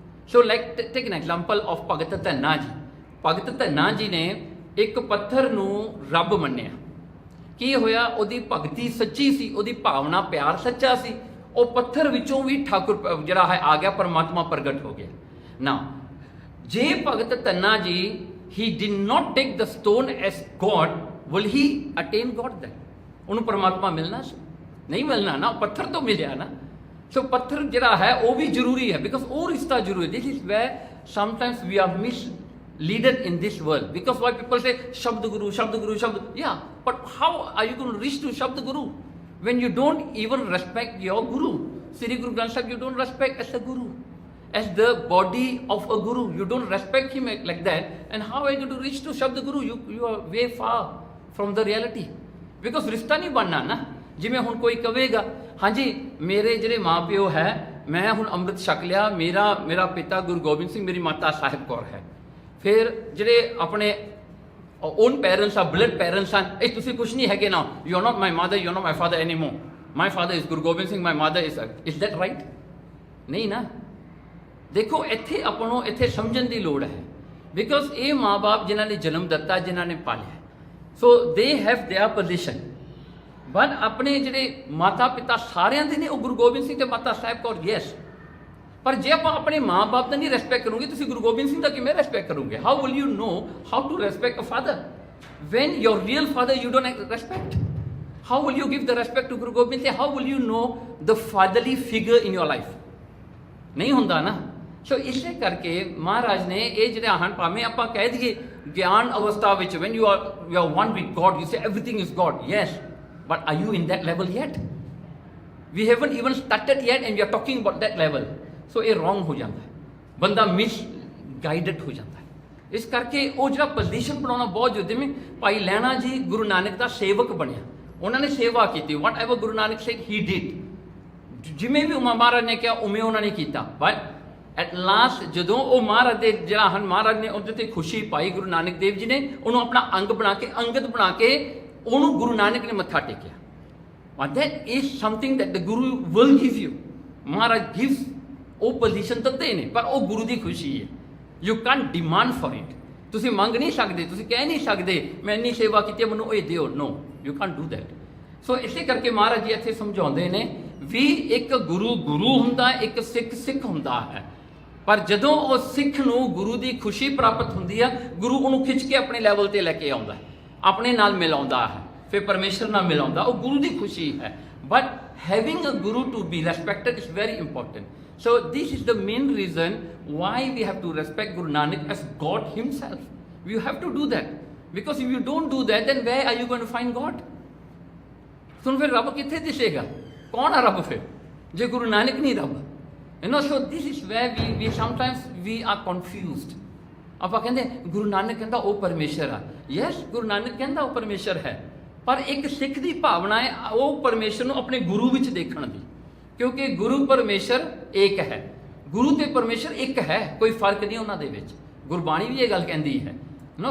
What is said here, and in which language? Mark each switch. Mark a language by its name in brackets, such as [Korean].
[English] so like take an example of [Punjabi] ਭਗਤ ਧੰਨਾ ਜੀ। ਭਗਤ ਧੰਨਾ ਜੀ ਨੇ ਇੱਕ ਪੱਥਰ ਨੂੰ ਰੱਬ ਮੰਨਿਆ। ਕੀ ਹੋਇਆ? ਉਹਦੀ ਭਗਤੀ ਸੱਚੀ ਸੀ, ਉਹਦੀ ਭਾਵਨਾ ਪਿਆਰ ਸੱਚਾ ਸੀ। ਉਹ ਪੱਥਰ ਵਿੱਚੋਂ ਵੀ ਠਾਕੁਰ ਜਿਹੜਾ ਹੈ ਆ ਗਿਆ, ਪਰਮਾਤਮਾ ਪ੍ਰਗਟ ਹੋ ਗਿਆ ਨਾ। ਜੇ ਭਗਤ ਧੰਨਾ ਜੀ [English] he did not take the stone as God, will he attain God then? [Punjabi] ਉਹਨੂੰ ਪਰਮਾਤਮਾ ਮਿਲਣਾ ਸੀ? ਨਹੀਂ ਮਿਲਣਾ ਨਾ, ਪੱਥਰ ਤੋਂ ਮਿਲਿਆ ਨਾ। ਸੋ ਪੱਥਰ ਜਿਹੜਾ ਹੈ ਉਹ ਵੀ ਜ਼ਰੂਰੀ ਹੈ, ਬਿਕਾਜ਼ ਉਹ ਰਿਸ਼ਤਾ ਜ਼ਰੂਰੀ। [English] This is where sometimes we are misleaded in this world, because why people say Shabd Guru, Shabd Guru, Shabd, yeah, but how are you going to reach to Shabd Guru when you don't even respect your Guru? Sri Guru Granth Sahib you don't respect as a Guru, as the body of a Guru, you don't respect him like that, and how are you going to reach to Shabd Guru? You are way far from the reality, because [Punjabi] ਰਿਸ਼ਤਾ ਨਹੀਂ ਬਣਨਾ ਨਾ। ਜਿਵੇਂ ਹੁਣ ਕੋਈ ਕਹੇਗਾ ਹਾਂਜੀ ਮੇਰੇ ਜਿਹੜੇ ਮਾਂ ਪਿਓ ਹੈ, ਮੈਂ ਹੁਣ ਅੰਮ੍ਰਿਤ ਛਕ ਲਿਆ, ਮੇਰਾ ਪਿਤਾ ਗੁਰੂ ਗੋਬਿੰਦ ਸਿੰਘ, ਮੇਰੀ ਮਾਤਾ ਸਾਹਿਬ ਕੌਰ ਹੈ। ਫਿਰ ਜਿਹੜੇ ਆਪਣੇ [English] own parents [Punjabi] ਆ, ਬਲੱਡ ਪੈਰੈਂਟਸ ਹਨ, ਇਹ ਤੁਸੀਂ ਕੁਛ ਨਹੀਂ ਹੈਗੇ ਨਾ। [English] You are not my mother, you are not my father any more, my father is Guru Gobind Singh, my mother is that right? [Punjabi] ਨਹੀਂ ਨਾ। ਦੇਖੋ ਇੱਥੇ ਆਪਾਂ ਨੂੰ ਇੱਥੇ ਸਮਝਣ ਦੀ ਲੋੜ ਹੈ, ਬਿਕੋਜ਼ ਇਹ ਮਾਂ ਬਾਪ ਜਿਨ੍ਹਾਂ ਨੇ ਜਨਮ ਦਿੱਤਾ, ਜਿਨ੍ਹਾਂ ਨੇ ਪਾਲਿਆ, [English] So they have their position. [Punjabi] But ਆਪਣੇ ਜਿਹੜੇ ਮਾਤਾ ਪਿਤਾ ਸਾਰਿਆਂ ਦੇ ਨੇ ਉਹ ਗੁਰੂ ਗੋਬਿੰਦ ਸਿੰਘ ਤੇ ਮਾਤਾ ਸਾਹਿਬ ਕੌਰ, ਯੈਸ। ਪਰ ਜੇ ਆਪਾਂ ਆਪਣੇ ਮਾਂ-ਬਾਪ ਦਾ ਨਹੀਂ ਰਿਸਪੈਕਟ ਕਰੋਗੇ, ਤੁਸੀਂ ਗੁਰੂ ਗੋਬਿੰਦ ਸਿੰਘ ਦਾ ਕਿਵੇਂ ਰਿਸਪੈਕਟ ਕਰੋਗੇ? [English] How will you know how to respect a father when your real father you don't respect? How will you give the respect to Guru Gobind Singh? How will you know the fatherly figure in your life? [Punjabi] ਨਹੀਂ ਹੁੰਦਾ ਨਾ। ਸੋ ਇਸੇ ਕਰਕੇ ਮਹਾਰਾਜ ਨੇ ਇਹ ਜਿਹੜਾ ਹਨ, ਭਾਵੇਂ ਆਪਾਂ ਕਹਿ ਦਈਏ ਗਿਆਨ ਅਵਸਥਾ ਵਿੱਚ [English] when you are one with God, you say everything is God, yes, but are you in that level yet? We haven't even started yet and we are talking about that level. [Punjabi] ਸੋ ਇਹ [English] wrong [Punjabi] ਹੋ ਜਾਂਦਾ ਹੈ, ਬੰਦਾ misguided ਹੋ ਜਾਂਦਾ ਹੈ। ਇਸ ਕਰਕੇ ਉਹ ਜਿਹੜਾ ਪੋਜੀਸ਼ਨ ਬਣਾਉਣਾ ਬਹੁਤ ਜ਼ਰੂਰੀ। ਜਿਵੇਂ ਭਾਈ ਲਹਿਣਾ ਜੀ ਗੁਰੂ ਨਾਨਕ ਦਾ ਸੇਵਕ ਬਣਿਆ, ਉਹਨਾਂ ਨੇ ਸੇਵਾ ਕੀਤੀ, [English] Whatever Guru Nanak said he did. [Punjabi] ਜਿਵੇਂ ਵੀ ਮਹਾਰਾਜ ਨੇ ਕਿਹਾ ਉਵੇਂ ਉਹਨਾਂ ਨੇ ਕੀਤਾ। [English] but at last [Punjabi] ਜਦੋਂ ਉਹ ਮਹਾਰਾਜ ਦੇ ਜਿਹੜਾ ਹਨ, ਮਹਾਰਾਜ ਨੇ ਉਹਦੇ ਤੇ ਖੁਸ਼ੀ ਪਾਈ, ਗੁਰੂ ਨਾਨਕ ਦੇਵ ਜੀ ਨੇ ਉਹਨੂੰ ਆਪਣਾ ਅੰਗ ਬਣਾ ਕੇ, ਅੰਗਦ ਬਣਾ ਕੇ ਉਹਨੂੰ ਗੁਰੂ ਨਾਨਕ ਨੇ ਮੱਥਾ ਟੇਕਿਆ। [English] But that is something that the Guru will give you. Maharaj gives, [Punjabi] ਉਹ ਪੋਜੀਸ਼ਨ ਦਿੰਦੇ ਨੇ, ਪਰ ਉਹ ਗੁਰੂ ਦੀ ਖੁਸ਼ੀ ਹੈ। [English] You can demand for it. [Punjabi] ਤੁਸੀਂ ਮੰਗ ਨਹੀਂ ਸਕਦੇ, ਤੁਸੀਂ ਕਹਿ ਨਹੀਂ ਸਕਦੇ ਮੈਂ ਇੰਨੀ ਸੇਵਾ ਕੀਤੀ ਮੈਨੂੰ ਇਹ ਦਿਓ, [English] No, you can do that. [Punjabi] ਸੋ ਇਸੇ ਕਰਕੇ ਮਹਾਰਾਜ ਜੀ ਇੱਥੇ ਸਮਝਾਉਂਦੇ ਨੇ ਵੀ ਇੱਕ ਗੁਰੂ ਗੁਰੂ ਹੁੰਦਾ, ਇੱਕ ਸਿੱਖ ਸਿੱਖ ਹੁੰਦਾ ਹੈ। ਪਰ ਜਦੋਂ ਉਹ ਸਿੱਖ ਨੂੰ ਗੁਰੂ ਦੀ ਖੁਸ਼ੀ ਪ੍ਰਾਪਤ ਹੁੰਦੀ ਆ, ਗੁਰੂ ਉਹਨੂੰ ਖਿੱਚ ਕੇ ਆਪਣੇ ਲੈਵਲ ਤੇ ਲੈ ਕੇ ਆਉਂਦਾ ਹੈ, ਆਪਣੇ ਨਾਲ ਮਿਲਾਉਂਦਾ ਹੈ, ਫਿਰ ਪਰਮੇਸ਼ਰ ਨਾਲ ਮਿਲਾਉਂਦਾ, ਉਹ ਗੁਰੂ ਦੀ ਖੁਸ਼ੀ ਹੈ। [English] But having a guru to be respected is very important. So this is the main reason why we have to respect Guru Nanak as God himself. You have to do that, because if you don't do that, then where are you going to find God? [Punjabi] ਤੁਹਾਨੂੰ ਫਿਰ ਰੱਬ ਕਿੱਥੇ ਦਿਸੇਗਾ? ਕੌਣ ਆ ਰੱਬ ਫਿਰ ਜੇ ਗੁਰੂ ਨਾਨਕ ਨਹੀਂ ਰੱਬ? [English] You know, so this is where we sometimes we are confused. [Punjabi] ਆਪਾਂ ਕਹਿੰਦੇ ਗੁਰੂ ਨਾਨਕ ਕਹਿੰਦਾ ਉਹ ਪਰਮੇਸ਼ਰ ਆ। ਯੈਸ, ਗੁਰੂ ਨਾਨਕ ਕਹਿੰਦਾ ਉਹ ਪਰਮੇਸ਼ਰ ਹੈ, ਪਰ ਇੱਕ ਸਿੱਖ ਦੀ ਭਾਵਨਾ ਹੈ ਉਹ ਪਰਮੇਸ਼ਰ ਨੂੰ ਆਪਣੇ ਗੁਰੂ ਵਿੱਚ ਦੇਖਣ ਦੀ, ਕਿਉਂਕਿ ਗੁਰੂ ਪਰਮੇਸ਼ਰ ਏਕ ਹੈ। ਗੁਰੂ ਤੇ ਪਰਮੇਸ਼ਰ ਇੱਕ ਹੈ, ਕੋਈ ਫਰਕ ਨਹੀਂ ਉਹਨਾਂ ਦੇ ਵਿੱਚ। ਗੁਰਬਾਣੀ ਵੀ ਇਹ ਗੱਲ ਕਹਿੰਦੀ ਹੈ ਨਾ।